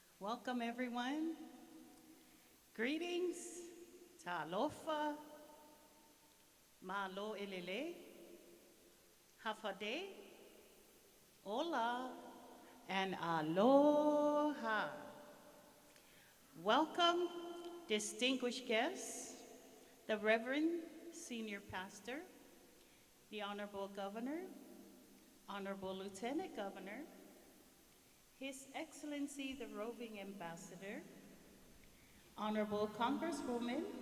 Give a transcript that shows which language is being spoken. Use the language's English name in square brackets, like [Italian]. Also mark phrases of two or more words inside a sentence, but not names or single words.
[English] Welcome, everyone. Greetings. [Samoan] Talofa. Malo elele. [Chamorro] Hafade. Hola. [English] And aloha. Welcome, distinguished guests, the Reverend Senior Pastor, the Honorable Governor, Honorable Lieutenant Governor, His Excellency the Roving Ambassador, Honorable Congresswoman,